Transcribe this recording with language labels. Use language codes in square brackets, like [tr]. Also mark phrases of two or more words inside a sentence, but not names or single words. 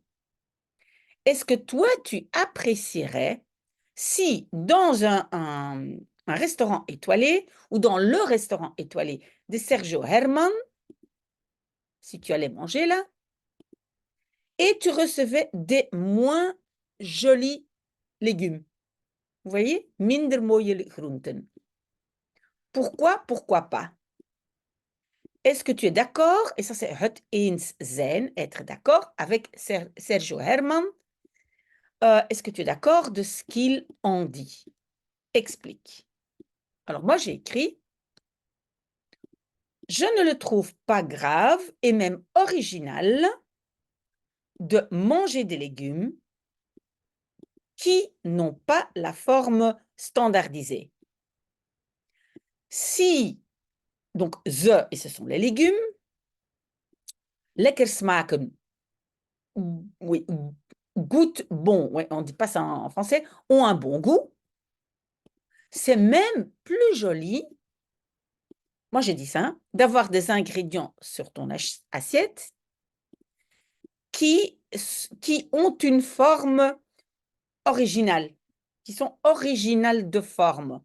[fr] Est-ce que toi, tu apprécierais si dans un restaurant étoilé ou dans le restaurant étoilé de Sergio Herman, si tu allais manger là, et tu recevais des moins jolis légumes? Vous voyez? [nl] Minder mooie groenten. [fr] Pourquoi? Pourquoi pas? Est-ce que tu es d'accord, et ça c'est [nl] het eens zijn, [fr] être d'accord avec Sergio Herman, est-ce que tu es d'accord de ce qu'il en dit? Explique. Alors moi j'ai écrit, je ne le trouve pas grave et même original de manger des légumes qui n'ont pas la forme standardisée. Si, donc ze, et ce sont les légumes, [nl] lekker smaken, [fr] oui, goûtent bon, ouais, on ne dit pas ça en français, ont un bon goût, c'est même plus joli, moi j'ai dit ça, hein, d'avoir des ingrédients sur ton assiette qui ont une forme originale, qui sont originales de forme.